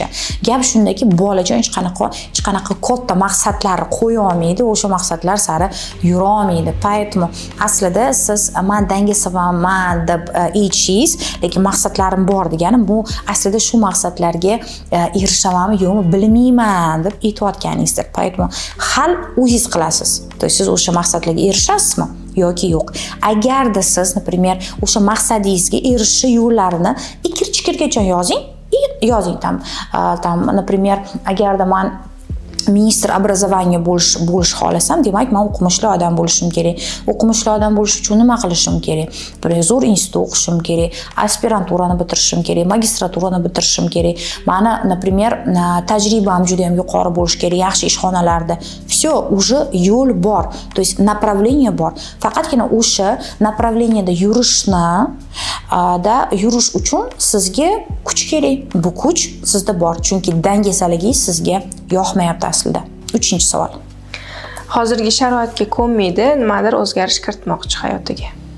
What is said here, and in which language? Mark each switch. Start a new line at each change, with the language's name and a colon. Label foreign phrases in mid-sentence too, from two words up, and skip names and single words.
Uzbek: Gap shundaki, bolajon hech qanaqa katta maqsadlar qo'ya olmaydi, o'sha maqsadlar sari yura olmaydi. Поэтому aslida siz men dangasaman deb aytishingiz, lekin maqsadlarim bor deganim, bu aslida shu maqsadlarga erishamanmi yo'qmi bilmayman deb aytayotganingizdir. Поэтому hal o'zingiz qilasiz.
Russian: То есть
Uzbek: siz o'sha maqsadlarga erishasizmi yoki yo'q. Agarda siz, например, o'sha maqsadingizga erishish yo'llarini ikir-chikirgacha yozing.
Russian: Там, например,
Uzbek: agarda men
Russian: министр образования
Uzbek: bo'lish xohlasam, demak, men o'qimishli odam bo'lishim kerak. O'qimishli odam bo'lish uchun nima qilishim kerak? Zo'r institutda o'qishim kerak, aspiranturani bitirishim kerak, magistraturani bitirishim kerak. Meni, например, tajribam juda ham yuqori bo'lish kerak, yaxshi ishxonalarda.
Russian: Всё, уже
Uzbek: yo'l bor.
Russian: То есть направление bor.
Uzbek: Faqatgina o'sha направленияda yurish uchun sizga kuch kerak. Bu kuch sizda bor, chunki dangasaligingiz sizga yoqmayapti aslida. 3-savol. Hozirgi sharoitga ko'nmaydi, nimadir o'zgarish kiritmoqchi hayotiga.